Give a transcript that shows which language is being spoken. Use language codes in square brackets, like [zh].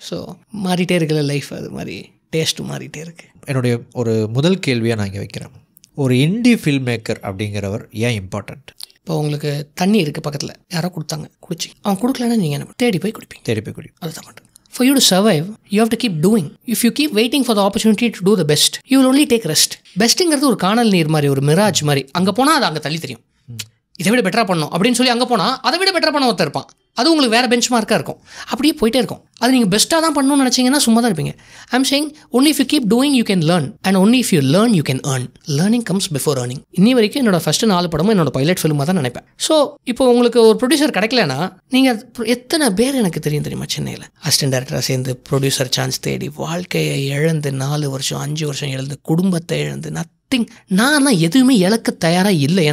[ta] So மாறிட்டே இருக்குல்ல life, அது மாதிரி டேஸ்ட்டும் மாறிட்டே இருக்குது. என்னுடைய ஒரு முதல் கேள்வியாக நான் இங்கே வைக்கிறேன், ஒரு இண்டி ஃபில்ம் மேக்கர் அப்படிங்கிறவர் ஏன் இம்பார்ட்டண்ட்? இப்போ உங்களுக்கு தண்ணி இருக்குது பக்கத்தில், யாரோ கொடுத்தாங்க, குடிச்சி அவங்க கொடுக்கலன்னா நீங்கள் என்ன தேடி போய் குடிப்பீங்க. அதுதான் பண்ணுறேன். [en] For you to survive, you have to keep doing. If you keep waiting for the opportunity to do the best, you will only take rest. [ta] பெஸ்ட்டுங்கிறது ஒரு காணல் நீர் மாதிரி, ஒரு மிராஜ் மாதிரி. அங்கே போனால் அது அங்கே தள்ளி தெரியும். இதை விட பெட்டராக பண்ணணும் அப்படின்னு சொல்லி அங்கே போனால் அதை விட பெட்டராக பண்ண ஒருத்தர் இருப்பான். அது உங்களுக்கு வேறு பெஞ்ச் மார்க்காக இருக்கும். அப்படியே போயிட்டே இருக்கும். அது நீங்கள் பெஸ்ட்டாக தான் பண்ணணும்னு நினச்சிங்கன்னா சும்மா தான் இருப்பீங்க. [en] I'm saying only if you keep doing you can learn, and only if you learn you can earn. Learning comes before earning. [ta] இன்னி வரைக்கும் என்னோட ஃபஸ்ட்டு 4 படமும் என்னோட பைலட் ஃபிலிமாக தான் நினைப்பேன். ஸோ இப்போ உங்களுக்கு ஒரு ப்ரொடியூசர் கிடைக்கலன்னா நீங்கள் எத்தனை பேர் எனக்கு தெரியுமா சென்னையில் அசிஸ்டன்ட் டைரக்டராக சேர்ந்து ப்ரொடியூசர் சான்ஸ் தேடி வாழ்க்கையை இழந்து 4 வருஷம் 5 வருஷம் இழந்து குடும்பத்தை இழந்து நான் எதுவுமே இழக்க தயாராக இல்லை.